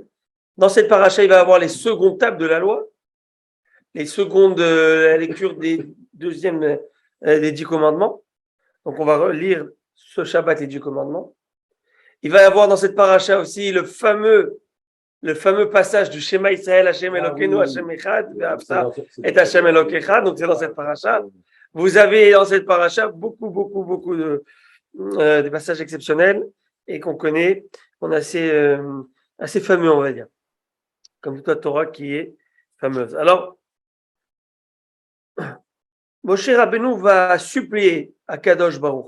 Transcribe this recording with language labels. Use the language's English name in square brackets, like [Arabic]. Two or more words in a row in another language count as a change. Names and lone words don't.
[French] Dans cette paracha, il va y avoir les secondes tables de la loi, les secondes la lecture des 10 commandements. Donc on va relire ce Shabbat les 10 commandements. Il va y avoir dans cette paracha aussi le fameux passage du [Hebrew] שמע ישראל השם אלקינו השם אחד ואהבת את השם אלקיך אחד. [French] Donc c'est dans cette paracha. Vous avez dans cette paracha beaucoup de des passages exceptionnels et qu'on connaît, qu'on est assez fameux, on va dire, comme toute la Torah qui est fameuse. Alors, Moshe Rabbeinu va supplier à [Hebrew] קדוש ברוך.